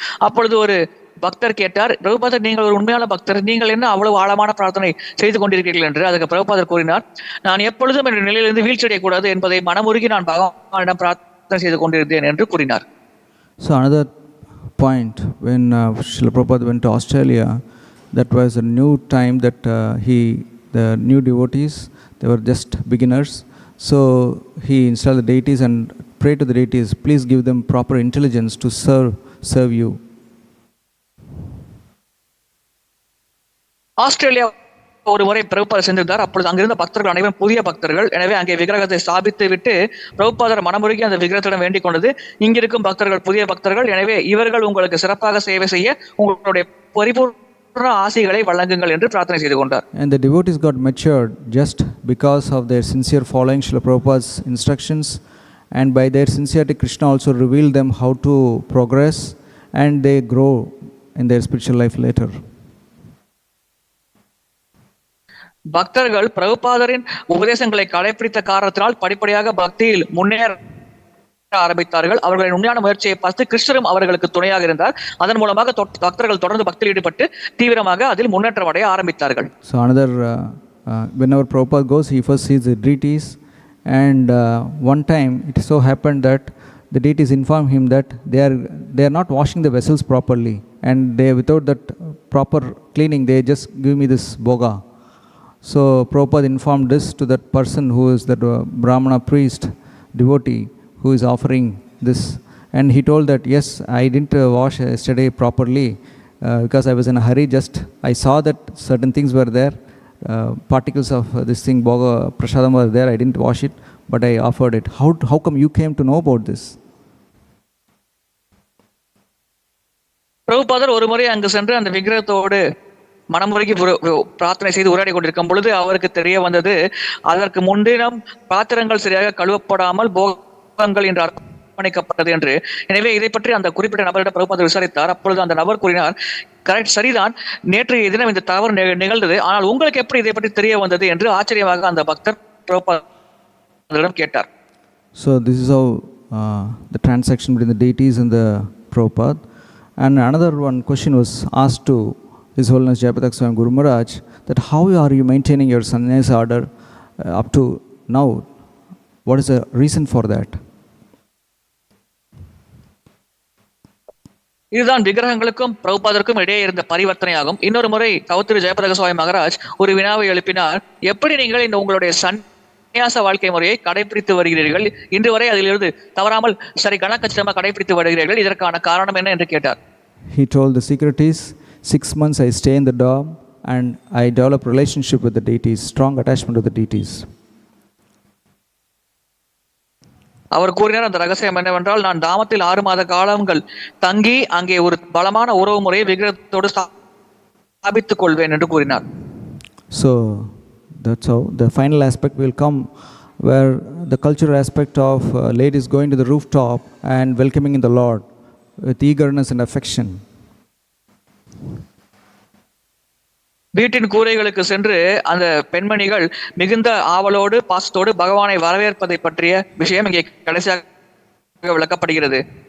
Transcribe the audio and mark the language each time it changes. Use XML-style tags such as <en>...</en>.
<ta>அப்பொழுது ஒரு பக்தர் கேட்டார், பிரபுபாதர், நீங்கள் ஒரு உண்மையான பக்தர், நீங்கள் என்ன அவ்வளவு ஆழமான பிரார்த்தனை செய்து கொண்டிருக்கிறீர்கள் என்று. அதுக்கு பிரபுபாதர் கூறினார், நான் எப்பொழுதும் என்ற நிலையிலிருந்து வீழ்ச்சி அடையக்கூடாது என்பதை மனமுருகி நான் பகவானிடம் பிரார்த்தனை செய்து கொண்டிருந்தேன் என்று கூறினார்.</ta> <en>So another point, when Srila Prabhupada went to Australia, that was a new time that the new devotees, they were just beginners. So he installed the deities and prayed to the deities, please give them proper intelligence to serve you.</en> <ta>Australia ஒரு முறை பிரபுபாதர் சென்றிருந்தார். அப்பொழுது அங்கிருந்த பக்தர்கள் அனைவரும் புதிய பக்தர்கள். எனவே அங்கே விக்கிரகத்தை ஸ்தாபித்து விட்டு பிரபுபாதர் மனமுருகி அந்த விக்கிரகத்திடம் வேண்டிக் கொண்டது, இங்கிருக்கும் பக்தர்கள் புதிய பக்தர்கள், எனவே இவர்கள் உங்களுக்கு சிறப்பாக சேவை செய்ய உங்களுடைய பரிபூர்ண ஆசைகளை வழங்குங்கள் என்று பிரார்த்தனை செய்து கொண்டார்.</ta> <en>And the devotees got matured just because of their sincere following Srila Prabhupada's instructions, and by their sincerity Krishna also revealed them how to progress, and they grow in their spiritual life later.</en> <ta>பக்தர்கள் பிரபுபாதரின் உபதேசங்களை கடைபிடித்த காரணத்தினால் படிப்படியாக பக்தியில் முன்னேற ஆரம்பித்தார்கள். அவர்களின் உண்மையான முயற்சியை பார்த்து கிருஷ்ணரும் அவர்களுக்கு துணையாக இருந்தார். அதன் மூலமாக பக்தர்கள் தொடர்ந்து பக்தியில் ஈடுபட்டு தீவிரமாக அதில் முன்னேற்றம் அடைய ஆரம்பித்தார்கள்.</ta> <en>So another whenever Prabhupada goes, he first sees the deities, and one time it so happened that the deities inform him that they are not washing the vessels properly, and they without that proper cleaning they just give me this boga. So Prabhupada informed this to that person who is that Brahmana priest devotee who is offering this, and he told that yes, I didn't wash yesterday properly because I was in a hurry. Just I saw that certain things were there, particles of this thing boga prasadam were there. I didn't wash it, but I offered it. How come you came to know about this?</en> <ta>பிரபுபாதர் ஒரு முறை அங்கு சென்று அந்த விக்கிரகத்தோடு மனமுருகி பிரார்த்தனை செய்து உரையாடி கொண்டிருக்கும் பொழுது அவருக்கு தெரிய வந்தது, அதற்கு முன்தினம் பாத்திரங்கள் சரியாக கழுவப்படாமல் போகங்கள் என்று அர்ப்பணிக்கப்பட்டது என்று. எனவே இதை பற்றி அந்த குறிப்பிட்ட நபரிடம் பிரபுபாதர் விசாரித்தார். அப்பொழுது அந்த நபர் கூறினார், கரெக்ட், சரிதான், நேற்றைய தினம் இந்த தவறு நிகழ்ந்தது, ஆனால் உங்களுக்கு எப்படி இதை பற்றி தெரிய வந்தது என்று ஆச்சரியமாக அந்த பக்தர் பிரபுபாதரிடம் கேட்டார்.</ta> <en>So this is how the transaction between the deities and the Prabhupada. And another one question was asked to His Holiness Jayapatak Swami Guru Maharaj, that how are you maintaining your sannyasa order up to now? What is the reason for that?</en> <ta>இதுதான் விக்கிரகங்களுக்கும் பிரபுபாதருக்கும் இடையே இருந்த பரிவர்த்தனையாகும். இன்னொரு முறை கௌத்திரி ஜெயபதக சுவாமி மகாராஜ் ஒரு வினாவை எழுப்பினார், எப்படி நீங்கள் இந்த உங்களுடைய சந்நியாச வாழ்க்கை முறையை கடைபிடித்து வருகிறீர்கள், இன்று வரை அதிலிருந்து தவறாமல் சரி கணக்கச்சிதமாக கடைபிடித்து வருகிறீர்கள், இதற்கான காரணம் என்ன என்று கேட்டார்.</ta> <en>He told the secret is 6 months I stay in the dorm and I develop relationship with the deities, strong attachment to the deities.</en> <ta>அவர் கூறினார், அந்த ரகசியம் என்னவென்றால், நான் தாமத்தில் 6 மாத காலங்கள் தங்கி அங்கே ஒரு பலமான உறவு முறையை விக்கிரகத்தோடு ஸ்தாபித்துக் கொள்வேன் என்று கூறினார்.</ta> <en>So that's how the final aspect will come, where the cultural aspect of ladies going to the rooftop and welcoming in the Lord with eagerness and affection.</en> <ta>வீட்டின் கூரைகளுக்கு சென்று அந்த பெண்மணிகள் மிகுந்த ஆவலோடு பாசத்தோடு பகவானை வரவேற்பதை பற்றிய விஷயம் இங்கே கடைசியாக விளக்கப்படுகிறது.</ta>